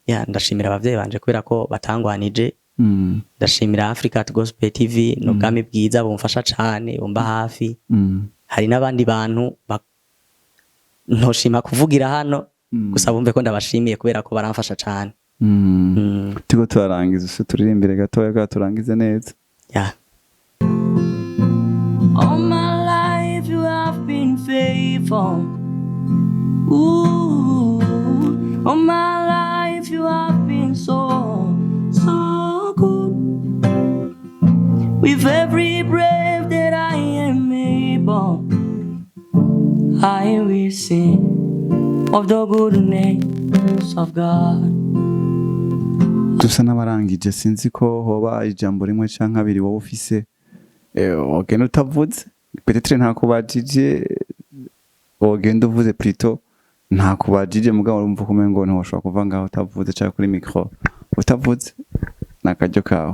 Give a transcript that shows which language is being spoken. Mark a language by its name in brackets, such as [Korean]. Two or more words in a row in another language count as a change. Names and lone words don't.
[Rundi] Ndashimira abavyeyi banje kubera ko batangwanije. Ndashimira Africa Gospel TV n'ubwami bwiza bumfasha cyane bumba hafi. Hari n'abandi bantu ntoshima kuvugira hano gusa bumve ko ndabashimiye kubera ko baramfasha cyane. Tigo turarangiza turirimbire gatoya turangize neza. [English] All my life you have been faithful. Ooh, all my life you have been so good. With every breath that I am able, I will sing of the goodness of God. [Rundi] Dusa n'abarangije sinzi ko hoba ijambo rimwe canke abiri wowe ufise ogenda utavuze peut-être nta kubajije ogenda uvuze plutôt nta kubajije mugabo urumva ko umengo ntiwashobora kuva ngaho utavuze cyangwa kuri micro utavuze nakaryo kawe.